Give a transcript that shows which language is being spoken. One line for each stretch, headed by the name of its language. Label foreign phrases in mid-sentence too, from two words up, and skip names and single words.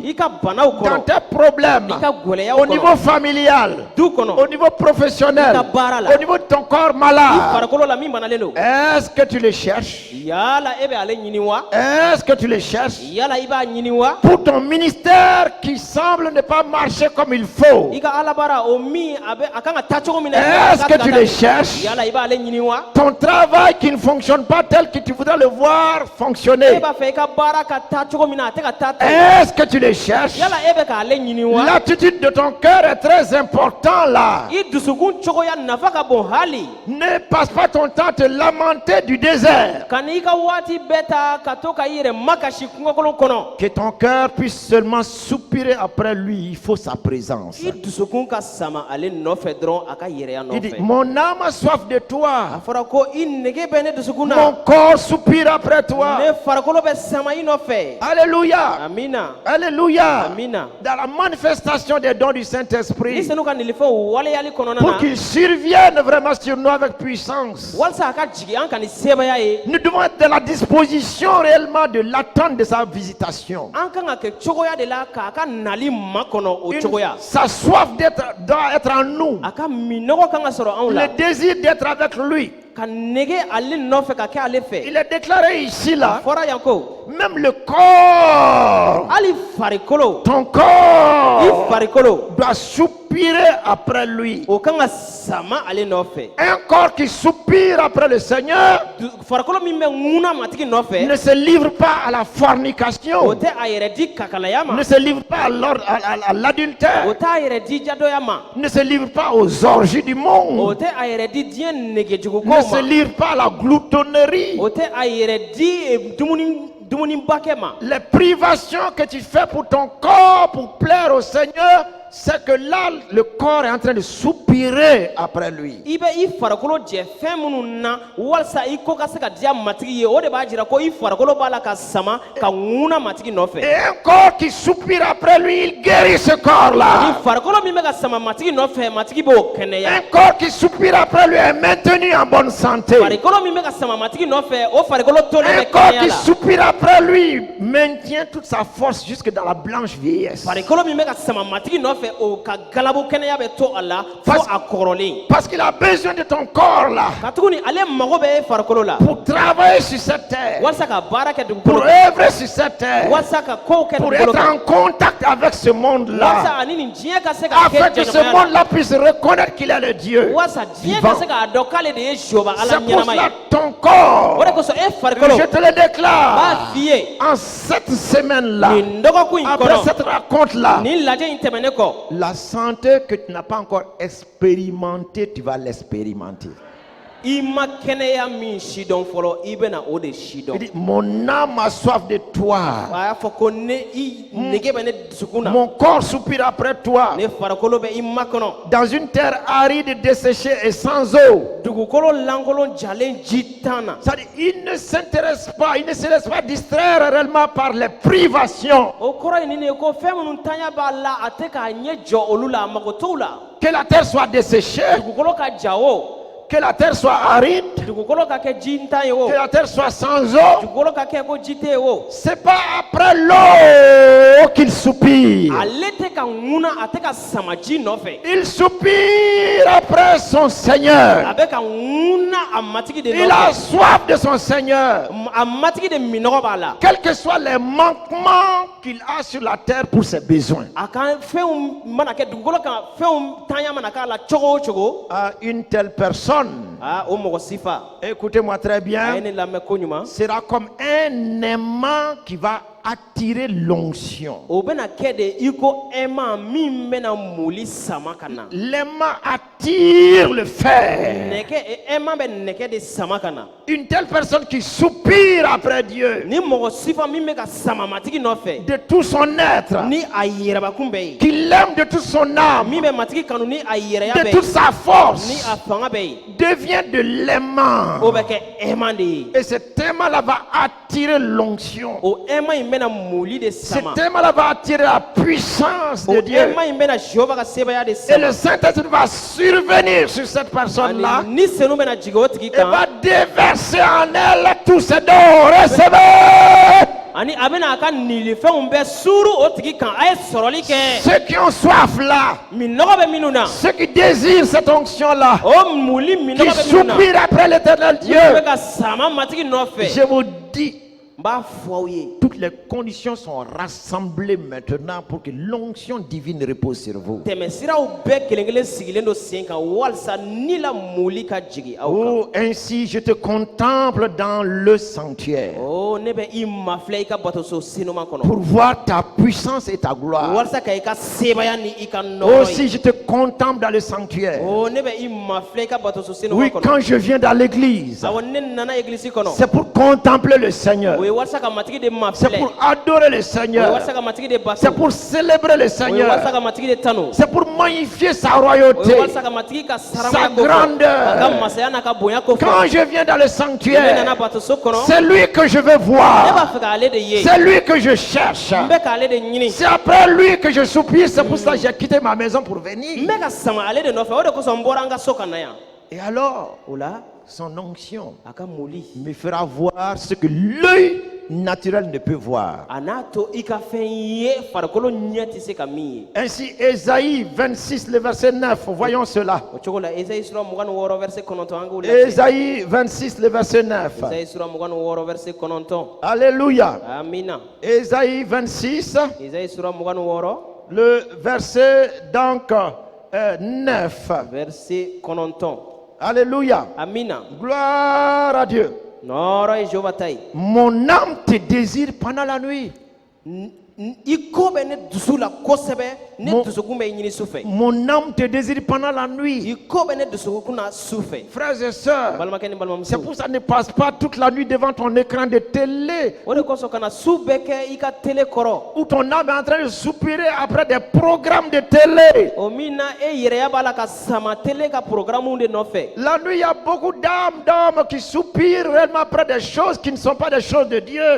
Bambara: i ka banaw
French: dans
Bambara: kɔnɔ
French: tes problèmes,
Bambara: i ka gɛlɛyaw
French: au niveau
Bambara: kɔnɔ
French: familial, du au
Bambara: kɔnɔ
French: niveau professionnel,
Bambara: I ka baara la.
French: au niveau de ton corps
Bambara: i
French: malade,
Bambara: farikolo la min banalen don.
French: est-ce que tu le cherches?
Bambara: yala e bɛ ale ɲini wa.
French: Est-ce que tu le cherches?
Bambara: yala i b'a ɲini wa.
French: Pour ton ministère qui semble ne pas marcher comme il faut,
Bambara: i ka alabaara o min a kan ka taa cogo min na.
French: est-ce que tu le cherches?
Bambara: yala i b'ale ɲini wa.
French: Ton travail qui ne fonctionne pas tel que tu voudrais le voir
Bambara: e
French: fonctionner,
Bambara: b'a fɛ i ka baara ka taa cogo min na a tɛ ka taa ten.
French: est-ce que tu le cherches?
Bambara: yala e bɛ k'ale ɲini wa.
French: L'attitude de ton cœur est très important là.
Bambara: i dusukun cogoya nafa ka bon hali.
French: Ne passe pas ton temps à te lamenter du désert.
Bambara: ka n'i ka waati bɛɛ ta ka to ka i yɛrɛ makasi kungokolon kɔnɔ.
French: Que ton cœur puisse seulement soupirer après lui, il faut sa présence.
Bambara: i dusukun ka sama ale nɔfɛ dɔrɔn a ka yɛrɛya
French: Il dit,
Bambara: nɔfɛ.
French: mon âme a soif de
Bambara: a
French: toi.
Bambara: fɔra ko i nege bɛ ne dusukun
French: Mon
Bambara: na.
French: corps soupire après toi.
Bambara: ne farikolo bɛ sama i nɔfɛ.
French: Alléluia.
Bambara: amina.
French: Alléluia.
Bambara: amina.
French: Dans la manifestation des dons du
Bambara: ni
French: Saint-Esprit,
Bambara: senu ka nilifɛnw waleyali kɔnɔna
French: pour
Bambara: na.
French: qu'il survienne vraiment sur nous avec puissance,
Bambara: walasa a ka jigi an ka ni sebaya ye.
French: nous devons être dans la disposition réellement de l'attente de sa visitation.
Bambara: an kan ka kɛ cogoya de la k'a ka nali makɔnɔ o cogoya.
French: Sa soif doit être en nous.
Bambara: a ka minɔgɔ kan ka sɔrɔ anw la.
French: Le désir d'être avec lui.
Bambara: ka nege ale nɔfɛ ka kɛ ale fɛ.
French: Il est déclaré ici là,
Bambara: fɔra yan ko.
French: même le corps,
Bambara: hali farikolo.
French: ton
Bambara: i
French: corps
Bambara: farikolo.
French: doit soupirer après lui.
Bambara: o kan ka sama ale nɔfɛ.
French: Un corps qui soupire après le Seigneur
Bambara: farikolo min bɛ ŋuna matigi nɔfɛ.
French: ne se livre pas à la
Bambara: o
French: fornication,
Bambara: tɛ a yɛrɛ di kakalaya ma.
French: ne se livre pas à l'adultère,
Bambara: o t'a yɛrɛ di jadoya ma.
French: ne se livre pas aux orgies du
Bambara: o
French: monde,
Bambara: tɛ a yɛrɛ di diɲɛ
French: ne
Bambara: negejugukow
French: se
Bambara: ma.
French: livre pas à la gloutonnerie.
Bambara: o tɛ a yɛrɛ di dumunibakɛ ma.
French: Les privations que tu fais pour ton corps pour plaire au Seigneur, c'est que là, le corps est en train de soupirer après lui.
Bambara: i bɛ i farikolo jɛ fɛn minnu na walasa i ko ka se ka diya matigi ye o de b'a jira ko i farikolo b'a la ka sama ka ŋuna matigi nɔfɛ.
French: Et un corps qui soupire après lui, il guérit ce
Bambara: ni
French: corps-là.
Bambara: farikolo min bɛ ka sama matigi nɔfɛ matigi b'o kɛnɛya.
French: Un corps qui soupire après lui est maintenu en bonne santé.
Bambara: farikolo min bɛ ka sama matigi nɔfɛ o farikolo tolen
French: Un
Bambara: bɛ
French: corps
Bambara: kɛnɛya
French: qui
Bambara: la.
French: soupire après lui maintient toute sa force jusque dans la blanche vieillesse.
Bambara: farikolo min bɛ ka sama matigi nɔfɛ o ka galabu kɛnɛya bɛ to a la fo a kɔrɔlen.
French: Parce qu'il a besoin de ton corps là
Bambara: ka tuguni ale mago bɛ farikolo la.
French: pour travailler sur cette terre,
Bambara: walasa ka baara kɛ
French: pour
Bambara: dugukolo kan.
French: œuvrer sur cette terre,
Bambara: walasa ka kow kɛ
French: pour
Bambara: dugukolo
French: être
Bambara: kan.
French: en contact avec ce monde-là,
Bambara: walasa ani nin diɲɛ ka se ka
French: afin
Bambara: kɛ
French: que ce
Bambara: jɛɲɔgɔnya la.
French: monde-là puisse reconnaître qu'il est le Dieu
Bambara: walasa diɲɛ
French: vivant.
Bambara: ka se k'a dɔn k'ale de ye Jehova ala
French: C'est pour
Bambara: ɲɛnama
French: cela
Bambara: ye.
French: ton corps,
Bambara: o de kosɔn e farikolo
French: je te le déclare,
Bambara: b'a f'i ye
French: en cette semaine-là,
Bambara: nin dɔgɔkun in
French: après
Bambara: kɔnɔ
French: cette raconte-là,
Bambara: nin lajɛ in tɛmɛnen kɔ
French: la santé que tu n'as pas encore expérimentée, tu vas l'expérimenter.
Bambara: I ma kɛnɛya min sidɔn fɔlɔ i bɛna o de
French: Il
Bambara: sidɔn.
French: dit, mon âme a soif de toi.
Bambara: A y'a fɔ ko ne i nege bɛ ne dusukun na.
French: Mon corps soupire après toi.
Bambara: Ne farikolo bɛ i makɔnɔ.
French: Dans une terre aride, desséchée et sans eau.
Bambara: Dugukolo lankolon jalen ji tan na.
French: C'est-à-dire, il ne s'intéresse pas, il ne se laisse pas distraire réellement par les privations.
Bambara: O kɔrɔ ye nin de ye ko fɛn minnu tanya b'a la a tɛ k'a ɲɛ jɔ olu la a mago t'o la.
French: Que la terre soit desséchée,
Bambara: Dugukolo ka ja o.
French: que la terre soit aride,
Bambara: Dugukolo ka kɛ ji ntan ye o.
French: que la terre soit sans eau.
Bambara: Dugukolo ka kɛ ko ji tɛ ye o.
French: C'est pas après l'eau qu'il soupire.
Bambara: Ale tɛ ka ŋuna a tɛ ka sama ji nɔfɛ.
French: Il soupire après son Seigneur.
Bambara: A bɛ ka ŋuna a matigi de
French: Il a
Bambara: nɔfɛ.
French: soif de son Seigneur.
Bambara: A matigi de minɔgɔ b'a la.
French: Quels que soient les manquements qu'il a sur la terre pour ses besoins.
Bambara: A ka fɛnw mana kɛ dugukolo kan fɛnw tanya mana k'a la cogo o cogo.
French: À une telle personne,
Bambara: O mɔgɔ si fa.
French: écoutez-moi très
Bambara: A ye
French: bien,
Bambara: ne lamɛn ko ɲuman.
French: sera comme un aimant qui va attirer l'onction.
Bambara: O bɛna kɛ de i ko ɛma min bɛna moli sama ka na.
French: L'aimant attire le fer.
Bambara: Ɛma bɛ nɛgɛ de sama ka na.
French: Une telle personne qui soupire après Dieu
Bambara: Ni mɔgɔ si fa min bɛ ka sama matigi nɔfɛ.
French: de tout son être,
Bambara: Ni a yɛrɛbakun bɛ yen.
French: qui l'aime de toute son âme,
Bambara: Min bɛ matigi kanu ni a yɛrɛya
French: de
Bambara: bɛ
French: toute
Bambara: yen.
French: sa
Bambara: Ni
French: force,
Bambara: a fanga bɛ yen.
French: devient de l'aimant.
Bambara: O bɛ kɛ ɛma de ye.
French: Et cet aimant-là va attirer l'onction.
Bambara: O ɛma in bɛna moli de sama.
French: Cet aimant-là va attirer la puissance
Bambara: O
French: de Dieu.
Bambara: ɛma in bɛna Jehova ka sebaya de
French: Et le
Bambara: sama.
French: Saint-Esprit va survenir sur cette personne-là
Bambara: Ani ni senu bɛna jigin o tigi
French: et
Bambara: kan.
French: va déverser en elle tous ses dons. Recevez!
Bambara: Ani a bɛna a ka nilifɛnw bɛɛ suuru o tigi kan. A ye sɔrɔli kɛ.
French: Ceux qui ont soif là,
Bambara: Minɔgɔ bɛ minnu na.
French: ceux qui désirent cette onction-là,
Bambara: O moli
French: qui
Bambara: minɔgɔ bɛ minnu na.
French: soupirent après l'éternel Dieu,
Bambara: Minnu bɛ ka sama matigi
French: je
Bambara: nɔfɛ.
French: vous dis,
Bambara: N b'a fɔ aw ye.
French: toutes les conditions sont rassemblées maintenant pour que l'onction divine repose sur vous.
Bambara: Tɛmɛsiraw bɛɛ kelen kelen sigilen don sen kan walasa ni la moli ka jigin aw kan.
French: Oh, ainsi je te contemple dans le sanctuaire
Bambara: Oh, ne bɛ i mafilɛ i ka batoso sinuma
French: pour
Bambara: kɔnɔ.
French: voir ta puissance et ta gloire.
Bambara: Walasa ka i ka sebaya ni i ka nɔgɔ
French: Aussi
Bambara: ye.
French: je te contemple dans le sanctuaire.
Bambara: Oh, ne bɛ i mafilɛ i ka batoso sinuma
French: Oui,
Bambara: kɔnɔ.
French: quand je viens dans l'église,
Bambara: Awɔ ne nana egilisi kɔnɔ.
French: c'est pour contempler le Seigneur.
Bambara: O ye walasa ka matigi de
French: C'est
Bambara: mafilɛ.
French: pour adorer le
Bambara: O ye
French: Seigneur.
Bambara: walasa ka matigi de bato.
French: C'est pour célébrer le
Bambara: O ye walasa
French: Seigneur.
Bambara: ka matigi de tanu.
French: C'est pour magnifier sa
Bambara: O
French: royauté.
Bambara: ye walasa ka matigi ka
French: Sa
Bambara: saramaya ko fɔ.
French: grandeur.
Bambara: A ka masaya n'a ka bonya ko
French: Quand
Bambara: fɔ.
French: je viens dans le
Bambara: Ne
French: sanctuaire,
Bambara: nana batoso kɔnɔ.
French: c'est lui que je veux
Bambara: Ne b'a
French: voir.
Bambara: fɛ k'ale de ye.
French: C'est lui que je cherche.
Bambara: N bɛ k'ale de ɲini.
French: C'est après lui que je soupire. C'est pour ça que j'ai quitté ma maison pour venir.
Bambara: N bɛ ka sama ale de nɔfɛ o de kosɔn n bɔra an ka so ka na yan.
French: Et alors,
Bambara: O la
French: son onction
Bambara: a ka moli.
French: me fera voir ce que l'œil naturel ne peut voir.
Bambara: A n'a to i ka fɛn ye farikolo ɲɛ tɛ se ka min ye.
French: Ainsi, Ésaïe 26, le verset 9, voyons cela.
Bambara: O cogo la Esayi sura 26 verset 9 an k'o lajɛ.
French: Ésaïe 26, le verset 9.
Bambara: Esayi sura 26 verset 9.
French: Alléluia.
Bambara: Amina.
French: Ésaïe 26,
Bambara: Esayi sura 26
French: le verset donc 9.
Bambara: verset 9.
French: Alléluia.
Bambara: Amina.
French: Gloire à Dieu.
Bambara: Nɔrɔ ye Jehova ta ye.
French: Mon âme te désire pendant la nuit.
Bambara: I ko bɛ ne dusu la kosɛbɛ, ne
French: Mon-
Bambara: dusukun bɛ ɲini su fɛ.
French: Mon âme te désire pendant la nuit.
Bambara: I ko bɛ ne dusukun na su fɛ.
French: Frères et sœurs,
Bambara: Balimakɛ ni balimamuso.
French: c'est pour ça que ne passe pas toute la nuit devant ton écran de télé
Bambara: O de kosɔn ka na su bɛɛ kɛ i ka tele kɔrɔ.
French: où ton âme est en train de soupirer après des programmes de télé.
Bambara: O min na e yɛrɛya b'a la ka sama tele ka programmew de nɔfɛ.
French: La nuit, il y a beaucoup d'hommes qui soupirent réellement après des choses qui ne sont pas des choses de Dieu.